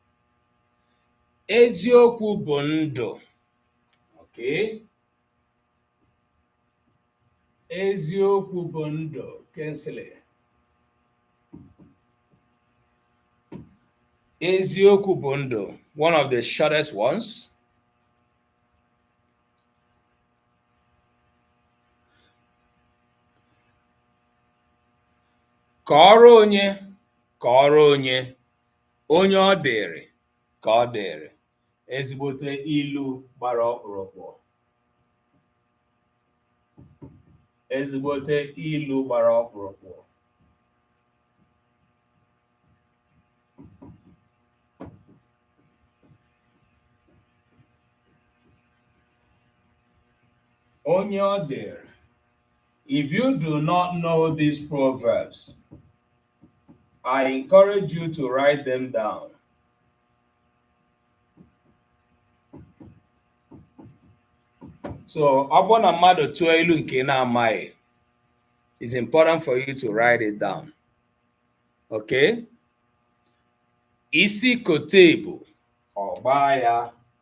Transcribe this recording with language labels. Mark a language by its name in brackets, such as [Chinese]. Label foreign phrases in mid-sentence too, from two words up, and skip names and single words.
[Igbo] Eziokwu bụ ndụ. Okay. Eziokwu bụ ndụ. Kensịlị. Eziokwu bụ ndụ. [English] One of the shortest ones. [Igbo] Kọọrọ onye. Kọọrọ onye. Onye ọ dịrị ka ọ dịrị. Ezigbote ilu gbara ọkpụrụkpụ. Ezigbote ilu gbara ọkpụrụkpụ. Onye ọ dịrị. [English] If you do not know these proverbs, I encourage you to write them down. [Igbo] So, ọ bụrụ na mmadụ tụọ ilu nke na-amaghị, [English] it's important for you to write it down. [Igbo] Okay? Isi kote bụ ọgba ya.